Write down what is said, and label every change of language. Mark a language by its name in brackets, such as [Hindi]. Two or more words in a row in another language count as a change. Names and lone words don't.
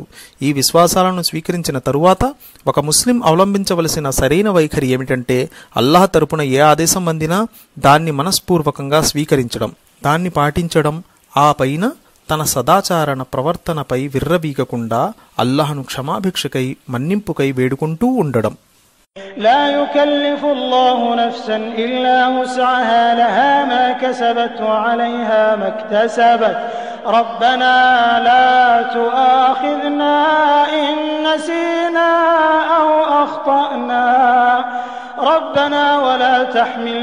[Telugu] ఈ విశ్వాసాలను స్వీకరించిన తరువాత ఒక ముస్లిం అవలంబించవలసిన సరైన వైఖరి ఏమిటంటే అల్లాహ్ తరపున ఏ ఆదేశం అందినా దాన్ని మనస్పూర్వకంగా స్వీకరించడం, దాన్ని పాటించడం, ఆ పైన తన సదాచారణ ప్రవర్తనపై విర్రవీగకుండా అల్లాహ్ను క్షమాభిక్షకై మన్నింపుకై వేడుకుంటూ ఉండడం. [Arabic] لا يكلف الله نفسا إلا وسعها لها ما كسبت وعليها ما اكتسبت ربنا لا تؤاخذنا إن نسينا أو أخطأنا ربنا ولا تحمل